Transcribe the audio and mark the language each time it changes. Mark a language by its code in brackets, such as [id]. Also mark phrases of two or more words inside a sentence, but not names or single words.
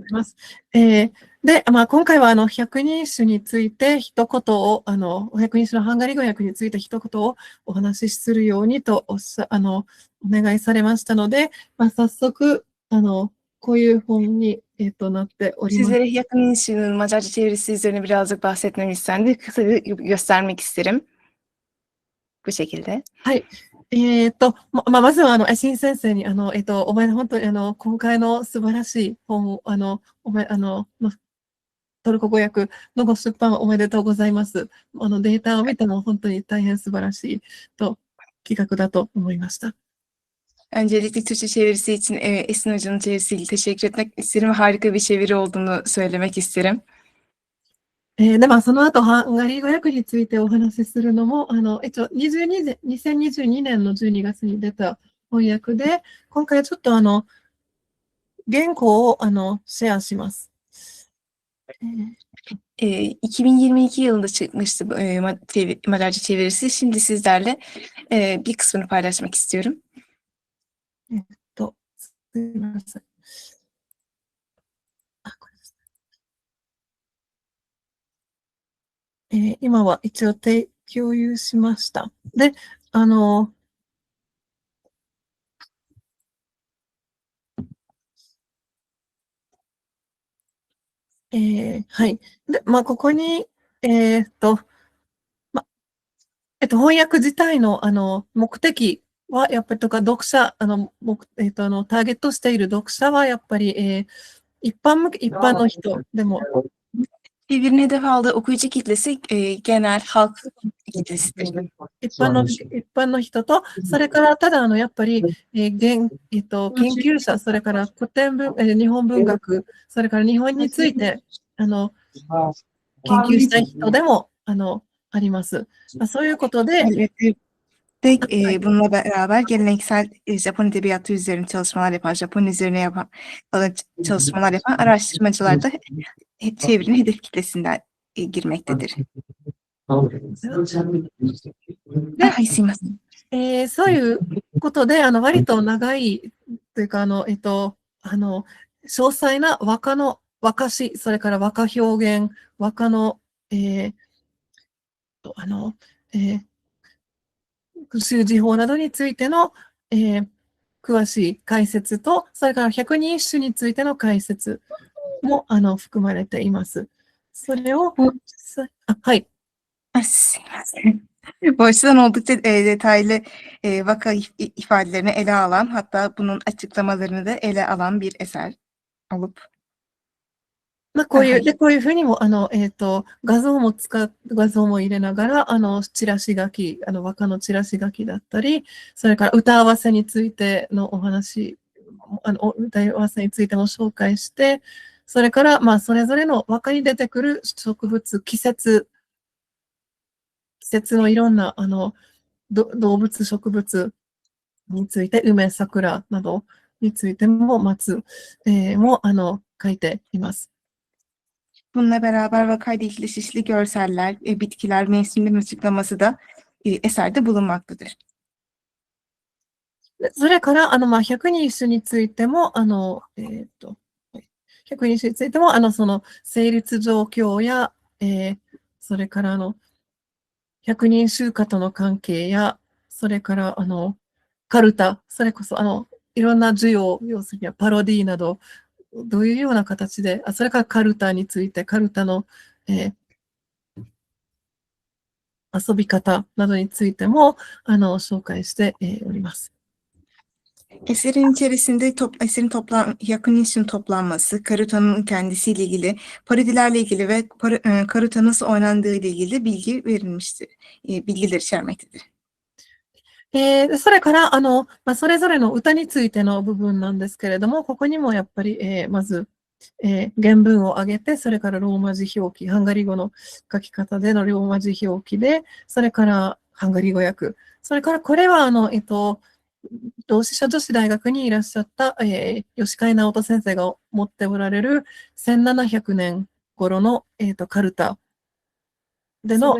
[ja] で、今回は百人一首について一言を、百人一首のハンガリー語訳について一言をお話しするようにとお願いされましたので、早速、こういう本に、なっております。 [tr] Sizlere yakın işinin Macarca çevirisi üzerine birazcık bahsetmemi istendi. Kısaca göstermek isterim. Bu şekilde. [ja] はい。まずは、新先生に、お前本当に、今回の素晴らしい本を、トルコ語訳のご出版おめでとうございます。データを見ても本当に大変素晴らしい企画だと思いました。 [tr] Öncelikle Türkçe çevirisi için Esin Hoca'nın çevirisiyle teşekkür etmek isterim. Harika bir çeviri olduğunu söylemek isterim. [ja] で、その後、ハンガリー語訳についてお話しするのも、2022年の12月に出た翻訳で、今回ちょっと原稿をシェアします。 [tr] 2022 yılında çıkmıştı Macarca çevirisi. Şimdi sizlerle bir kısmını paylaşmak istiyorum. [ja] すみません。今は一応共有しました。で、あの、はい。で、まあ、ここに、ま、翻訳自体の、目的は、やっぱりとか、読者、ターゲットしている読者は、やっぱり、一般の人でも、 [tr] Çevirinin hedef aldığı okuyucu kitlesi genel halk kitlesidir. [ja] 一般の人と、それからただやっぱり、研究者、それから古典文、日本文学、それから日本について研究したい人でもあります。まあ、そういうことで、 [tr] Elbette bununla beraber geleneksel Japon edebiyatı üzerine çalışmalar yapan, Japon üzerine çalışmalar yapan araştırmacılar da çevirinin hedef kitlesinden girmektedir. [ja] はい、すいません。そういうことで、割と長いというか、詳細な和詩、それから和歌表現、和歌の、習字法などについての、詳しい解説と、それから百人一首についての解説も含まれています。それを、はい。 [tr] すいません。Bu açıdan oldukça detaylı vaka ifadelerini ele alan, hatta bunun açıklamalarını da ele alan bir eser olup. [ja] まあ、こういうふうにも、画像も入れながら、チラシ書き、和歌のチラシ書きだったり、それから歌合わせについてのお話、歌合わせについても紹介して、それから、まあ、それぞれの和歌に出てくる植物、季節のいろんな、動物、植物について、梅、桜などについても、松、も、書いています。 [tr] Bununla beraber vakayla ilgili çeşitli görseller, bitkiler, mevsimlerin açıklaması da eserde bulunmaktadır. [ja] それから、まあ、百人一首についても、百人一首についても、その、成立状況や、それから、百人集歌との関係や、それから、カルタ、それこそ、いろんな授業、要するにパロディなど、どういうような形で、それからカルタについて、カルタの、遊び方などについても、紹介しております。 [tr] Eserin içerisinde yakın isim toplanması, Karuta'nın kendisiyle ilgili, parodilerle ilgili ve Karuta nasıl oynandığı ile ilgili bilgi verilmiştir. Bilgiler içermektedir. [ja] それから、まあ、それぞれの歌についての部分なんですけれども、ここにもやっぱり、まず、原文を挙げて、それからローマ字表記、ハンガリー語の書き方でのローマ字表記で、それからハンガリー語訳、それからこれは、同志社女子大学にいらっしゃった、吉海直人先生が持っておられる1700年頃の、カルタでの、